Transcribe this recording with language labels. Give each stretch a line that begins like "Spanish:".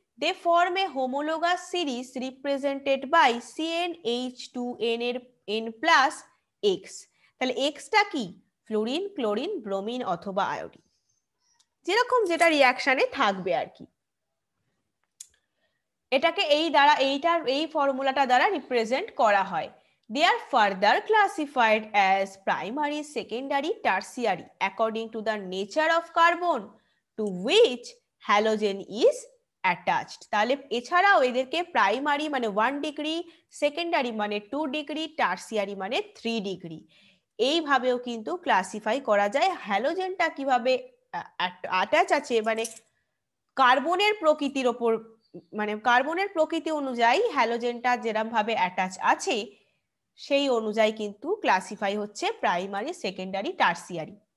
English: They form a homologous series represented by CnH2n এর n plus X।
Bangla: তাহলে extra কি, fluorine, chlorine, bromine অথবা iodine, যেরকম যেটা রিয়াকশনে থাকবে আর কি। এটাকে এই ফর্মুলাটা দ্বারা রিপ্রেজেন্ট করা হয়।
English: They are further classified as primary, secondary, tertiary according to the nature of carbon to which halogen is attached.
Bangla: তাহলে এছাড়াও এদেরকে প্রাইমারি মানে 1 ডিগ্রি, সেকেন্ডারি মানে 2 ডিগ্রি, টার্সিয়ারি মানে 3 ডিগ্রি, এইভাবেও কিন্তু ক্লাসিফাই করা যায়। হ্যালোজেনটা কিভাবে অ্যাটাচ আছে মানে কার্বনের প্রকৃতির ওপর, মানে কার্বনের প্রকৃতি অনুযায়ী হ্যালোজেনটা যেরকম ভাবে অ্যাটাচ আছে সেই অনুযায়ী কিন্তু ক্লাসিফাই হচ্ছে প্রাইমারি, সেকেন্ডারি, টার্সিয়ারি।